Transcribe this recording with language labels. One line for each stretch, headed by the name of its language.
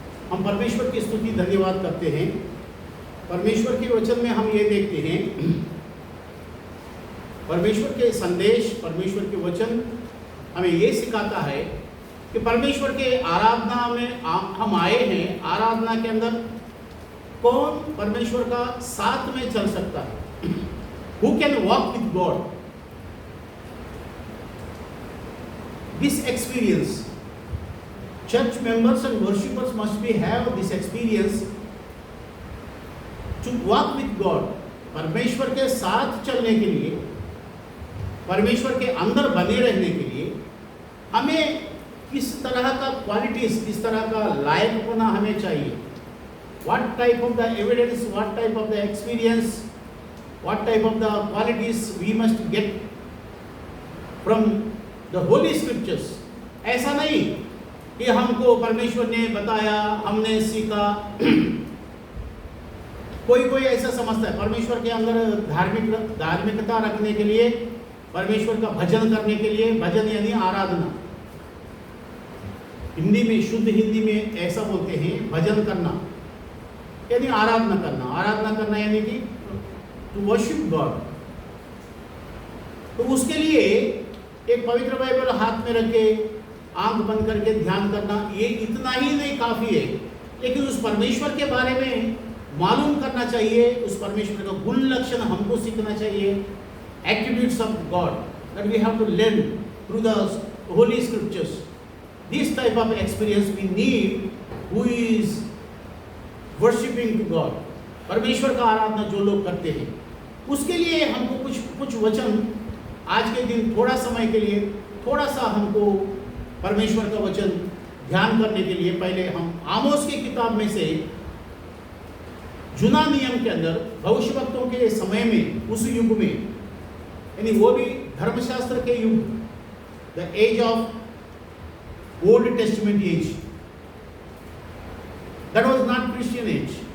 Hindi: हम परमेश्वर की स्तुति धन्यवाद करते हैं। परमेश्वर के वचन में हम ये देखते हैं, परमेश्वर के संदेश, परमेश्वर के वचन हमें ये सिखाता है कि परमेश्वर के आराधना में हम आए हैं। आराधना के अंदर कौन परमेश्वर का साथ में चल सकता है?
English: Who can walk with God? This experience, church members and worshippers must have this experience to walk with God.
Hindi: परमेश्वर के साथ चलने के लिए, परमेश्वर के अंदर बने रहने के लिए हमें किस तरह का क्वालिटीज, किस तरह का लायकपना हमें चाहिए?
English: What type of the evidence, what type of the experience, what type of the qualities we must get from the holy scriptures?
Hindi: ऐसा नहीं कि हमको परमेश्वर ने बताया, हमने सीखा। कोई ऐसा समझता है परमेश्वर के अंदर धार्मिकता रखने के लिए, परमेश्वर का भजन करने के लिए, भजन यानी आराधना। हिंदी में, शुद्ध हिंदी में ऐसा बोलते हैं, भजन करना यानी आराधना करना। आराधना करना यानी कि
English: To worship God.
Hindi: तो उसके लिए एक पवित्र बाइबल हाथ में रख के आंख बंद करके ध्यान करना, ये इतना ही नहीं काफी है, लेकिन उस परमेश्वर के बारे में मालूम करना चाहिए। उस परमेश्वर का गुण लक्षण हमको सीखना चाहिए।
English: Attributes of God that we have to learn through the holy scriptures. This type of experience we need who is worshiping to God.
Hindi: परमेश्वर का आराधना जो लोग करते हैं, उसके लिए हमको कुछ वचन आज के दिन थोड़ा समय के लिए थोड़ा सा हमको परमेश्वर का वचन ध्यान करने के लिए पहले हम आमोस की किताब में से जुना नियम के अंदर भविष्यवक्ताओं के समय में, उस युग में, यानी वो भी धर्मशास्त्र के युग,
English: The age of Old Testament age, that was not Christian age.